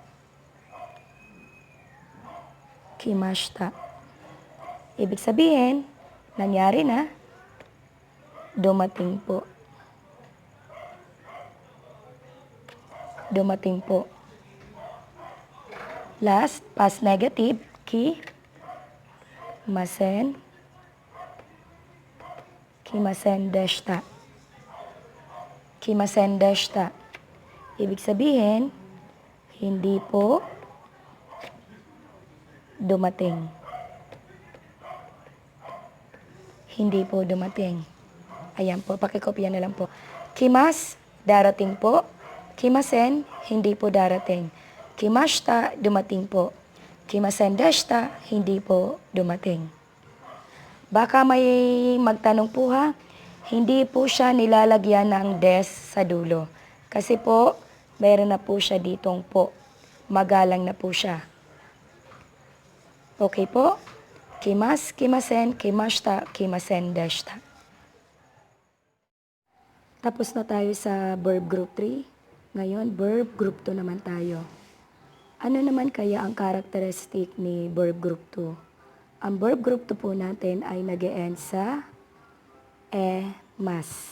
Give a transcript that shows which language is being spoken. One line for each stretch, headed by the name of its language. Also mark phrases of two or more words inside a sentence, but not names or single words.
Filipino: Kimashita. Ibig sabihin, nangyari na, dumating po. Dumating po.
English: Last, past negative,
Japanese: 来ませんでした. 来ませんでした.
Filipino: Ibig sabihin, hindi po dumating. Hindi po dumating. Ayan po, pakikopya na lang po. Kimas, darating po. Kimasen, hindi po darating. Kimashita, dumating po.
Japanese: 来ませんでした,
Filipino: hindi po dumating. Baka may magtanong po ha, hindi po siya nilalagyan ng des sa dulo. Kasi po, mayroon na po siya ditong po. Magalang na po siya. Okay po?
Japanese: 来ます、来ません、来ました、来ませんでした.
Filipino: Tapos na tayo sa
English: verb group
Filipino: 3. Ngayon,
English: verb group
Filipino: 2 naman tayo. Ano naman kaya ang characteristic ni
English: verb group
Filipino: 2? Ang
English: verb group
Filipino: 2 po natin ay nag-e-end sa mas.